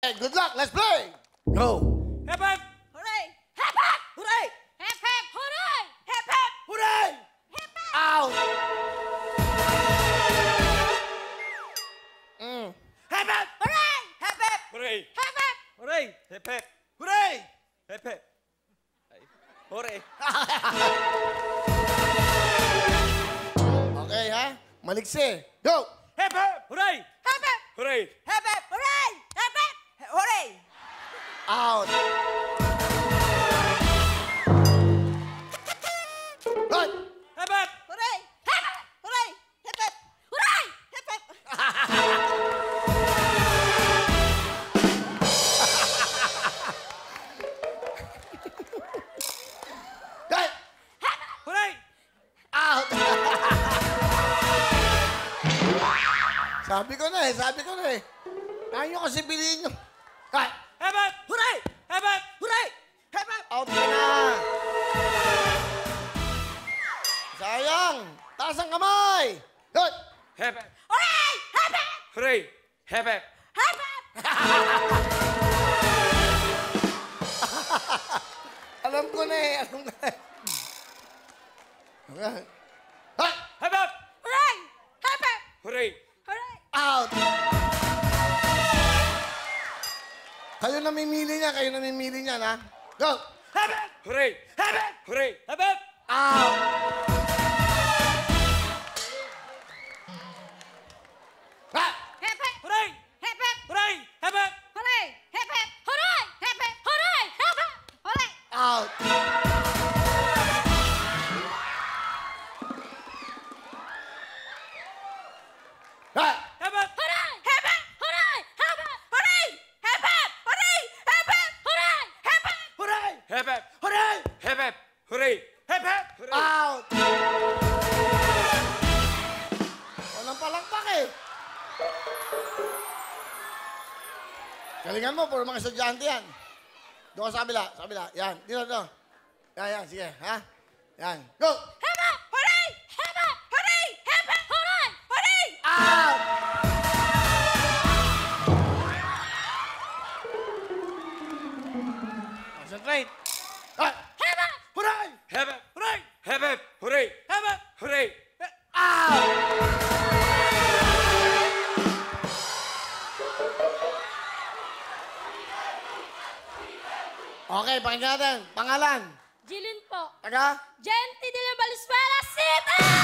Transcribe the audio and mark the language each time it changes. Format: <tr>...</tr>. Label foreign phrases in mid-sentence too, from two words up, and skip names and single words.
<en>Good luck, let's play! Go! Hep, hep! Hooray! Hep, hep! Hooray! Hep, hep! Hooray! Hep, hep! Hooray! Hep, hep! Out! Hep, hep! Hooray! Hep, hep! Hooray! Hep, hep! Hooray! Hep, hep! Hooray! Hep, hep! Ay, hooray! Okay, ha? Maliksi. Go! Hep, hep! Hooray! Hep, hep! Hooray! Hep, hep! Hooray! Hep, hep! Hooray! Out! Right! Hep, hep! Hooray! Hep, hep! Hooray! Hep, hep! Hooray! Hep, hep! Right! Hooray! Out!</en> <tl>Sabi ko na eh. Ayaw nyo kasi piliin nyo.</tl> <en>Right! Hep, hep! Hooray! Hep, hep! Hooray! Hep, hep!</en> <tl>Out ka na! Sayang! Taas ang kamay! Good!</tl> <en>Hep, hep! Hooray! Hep, hep! Hooray! Hep, hep! Hep, hep!</en> <tl>Alam ko na eh.</tl> <en>Okay. Right! Hep, hep! Hooray! Hep, hep! Hooray! Hooray!</en> <tl>Out! Kayo namimili niyan, ha?</tl> <en>Go! Hep, hep! Hooray! Hep, hep! Hooray! Hep, hep! Out! Ah! Hep, hep! Hooray! Hep, hep! Hooray! Hep, hep! Hooray! Hep, hep! Hooray! Hep, hep! Hooray! Hep, hep! Hooray! Out! Ah! Hep, hep! Hooray! Hep, hep! Hooray! Hep, hep! Hooray! Hep, hep! Hooray! Hep, hep! Hooray! Hep, hep! Hooray! Hep, hep! Hooray! Hep, hep! Hooray! Hep, hep! Hooray!</en> <tl>Out! Walang palakpak eh. Galingan mo, puro mga estudyante yan. Doon ka sa kabila. Yan, dito. Yan, sige, ha? Yan,</tl> <en>go! Hep, hep! Hooray! Hep, hep! Hooray! Hep, hep! Hooray! Hooray! Out! Concentrate. Ah! Hep, hep! Hooray! Hep, hep! Hooray! Hep, hep! Hooray! Hep, hep! Hooray!</en> <tl>Out! Okay, pakinggan natin. Pangalan. Jilin po. Taga? Genti de la Valenzuela City!</tl>